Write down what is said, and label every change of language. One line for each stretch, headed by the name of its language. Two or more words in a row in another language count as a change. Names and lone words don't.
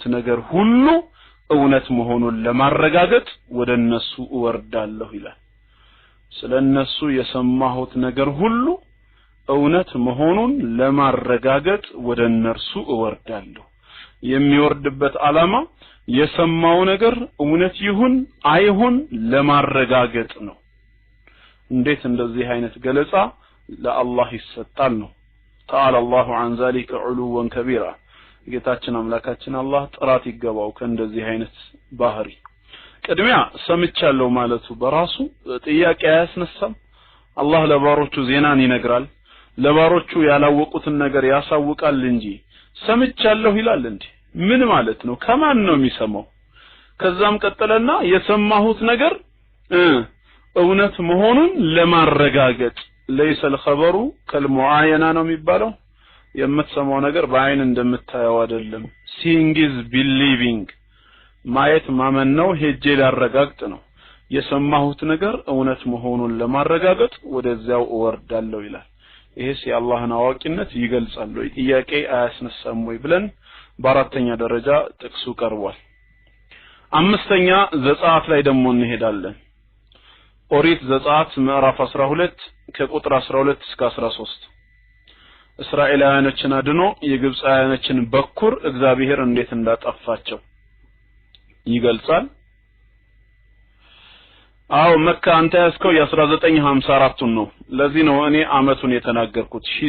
Amharic: ነገር ሁሉ እውነት መሆኑን ለማረጋገጥ ወደ እነሱ እወርዳለሁ ይላል። ስለነሱ የሰማሁት ነገር ሁሉ እውነት መሆኑን ለማረጋገጥ ወደ እነርሱ እወርዳለሁ። የሚወርድበት ዓላማ የሰማው ነገር እውነት ይሁን አይሁን ለማረጋገጥ ነው። እንዴት እንደዚህ አይነት ገለጻ ለአላህ ይሰጣል ነው።
Arabic: تعالى الله عن ذلك علوا كبيرا
Amharic: ጌታችን አምላካችን አላህ ጥራት ይገባው ከእንደዚህ አይነት ባህሪ። ቅድሚያ ሰምቻለሁ ማለቱ በራሱ ጥያቄ አያስነሳም። አላህ ለባሮቹ ዜናን ይነግራል፣ ለባሮቹ ያላወቁትን ነገር ያሳውቃል እንጂ ሰምቻለሁ ይላል እንዴ? ምን ማለት ነው? ከማን ነው የሚሰማው? ከዛም ቀጠለና የሰማሁት ነገር እውነት መሆኑን ለማረጋገጥ
Arabic: ليس الخبر كالمعاينة
Amharic: ነው የሚባለው። የምትሰማው ነገር በአይን እንደምታየው አይደለም።
English: seeing is believing
Amharic: ማየት ማመን ነው። ሄጄ ላረጋግጥ ነው። የሰማሁት ነገር እውነት መሆኑን ለማረጋገጥ ወደዚያው እወርዳለሁ ይላል። ይሄስ የአላህን አዋቂነት ይገልጻል ወይ? ጥያቄ አያስነሳም ወይ ብለን በአራተኛ ደረጃ ጥቅሱ ቀርቧል። አምስተኛ ዘጸአት ላይ ደግሞ እንሄዳለን። ኦሪት ዘጸአት ምዕራፍ 12 ከቁጥር 12 እስከ 13 እስራኤላውያኖችን አድኖ የግብፃውያኖችን በኩር እግዚአብሔር እንዴት እንዳጠፋቸው ይገልጻል። አው መካ አንተ ያስከው የ1954 ነው። ለዚህ ነው እኔ አመቱን የተናገርኩት